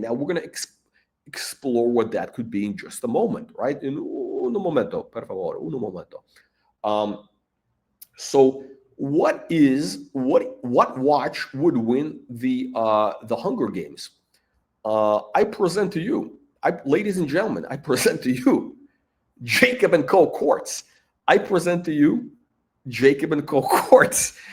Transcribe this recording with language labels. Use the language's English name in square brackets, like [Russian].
[English] Now we're going to explore what that could be in just a moment, right? [Italian] In un momento, per favore, un momento. [English] So what watch would win the Hunger Games? I present to you, ladies and gentlemen, I present to you Jacob & Co. Quartz. I present to you Jacob & Co. Quartz.